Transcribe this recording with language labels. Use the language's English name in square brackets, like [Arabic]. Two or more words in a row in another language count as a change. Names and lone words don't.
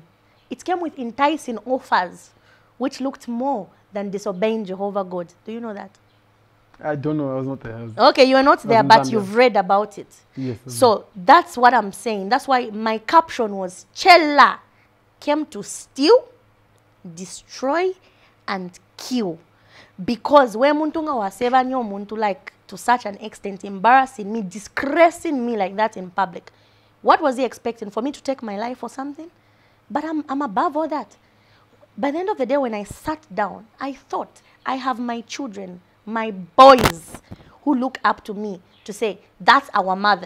[English] It came with enticing offers, which looked more than disobeying Jehovah God. Do you know that? I don't know. I was not there. Okay, you are not there, but you've read about it. Yes. So that's what I'm saying. That's why my caption was, Chellah came to steal, destroy, and kill. Because when [Bemba] muntu nga waseva nyo muntu [English] like to such an extent, embarrassing me, disgracing me like that in public. What was he expecting? For me to take my life or something? But I'm above all that. By the end of the day, when I sat down, I thought, I have my children, my boys, who look up to me to say, that's our mother.